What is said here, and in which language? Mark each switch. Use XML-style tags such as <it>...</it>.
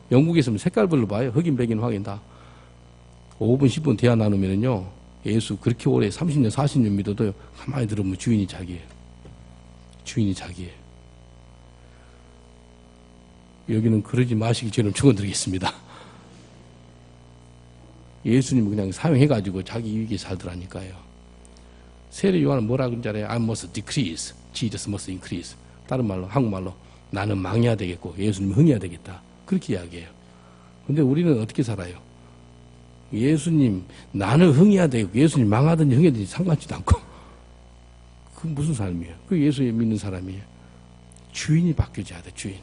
<ko>영국에 있으면 색깔별로 봐요. 흑인, 백인, 확인 다. 5분, 10분 대화 나누면요, 예수 그렇게 오래 30년, 40년 믿어도요, 가만히 들으면 주인이 자기예요. 주인이 자기예요. 여기는 그러지 마시기 전에 축원드리겠습니다. 예수님 그냥 사용해가지고 자기 이익에 살더라니까요. 세례 요한은 뭐라 그런지 알아요?</ko> <en>I must decrease, Jesus must increase.</en> <ko>다른 말로, 한국말로 나는 망해야 되겠고 예수님은 흥해야 되겠다. 그렇게 이야기해요. 근데 우리는 어떻게 살아요? 예수님, 나는 흥해야 되겠고 예수님 망하든지 흥하든지 상관지도 않고. 그 무슨 삶이에요? 그 예수 믿는 사람이에요. 주인이 바뀌어져야 돼, 주인.</ko>